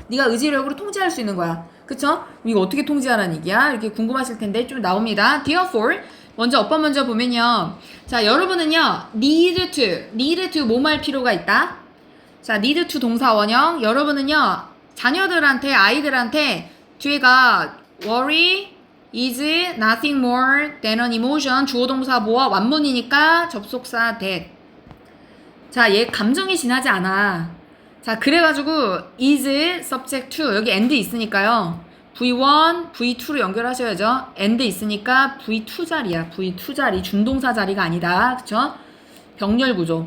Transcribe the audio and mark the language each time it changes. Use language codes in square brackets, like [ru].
[ko] 네가 의지력으로 통제할 수 있는 거야. 그쵸? 이거 어떻게 통제하라는 얘기야? 이렇게 궁금하실 텐데 좀 나옵니다. therefore 먼저 어법 먼저 보면요. 자, 여러분은요 need to 뭐뭐 할 필요가 있다. 자, need to 동사 원형. 여러분은요 자녀들한테 아이들한테 뒤에가 [en] worry is nothing more than an emotion. [ko] 주어 동사 뭐와 완문이니까 접속사 that. 자, 얘 감정이 지나지 않아. 자, 그래가지고 is subject to 여기 and 있으니까요. V1, V2로 연결하셔야죠. and 있으니까 V2 자리야. V2 자리. 준동사 자리가 아니다. 그쵸? 병렬 구조.